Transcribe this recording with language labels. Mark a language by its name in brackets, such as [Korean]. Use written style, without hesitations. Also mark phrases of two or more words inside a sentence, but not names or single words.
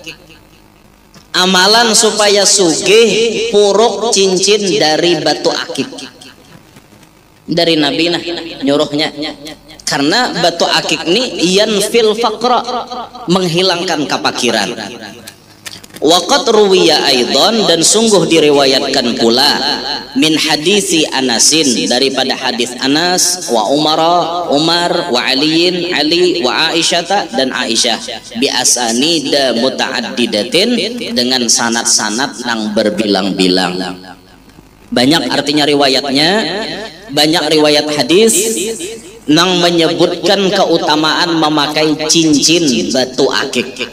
[Indonesian] Amalan supaya sugih puruk cincin dari batu akik. Dari Nabi nah nyuruhnya. Karena batu akik ini [Arabic] ينفي الفقر, [Indonesian] menghilangkan kepakiran. [Arabic] وقد روي أيضا, [Indonesian] dan sungguh diriwayatkan pula [Arabic] من حديث أنس, [Indonesian] daripada hadis Anas, [Arabic] وعمر وعلي وعائشة, [Indonesian] dan Aisyah, [Arabic] بأسانيد متعددة, [Indonesian] dengan sanad-sanad yang berbilang-bilang. Banyak artinya riwayatnya, banyak riwayat hadis yang menyebutkan keutamaan memakai cincin batu akik.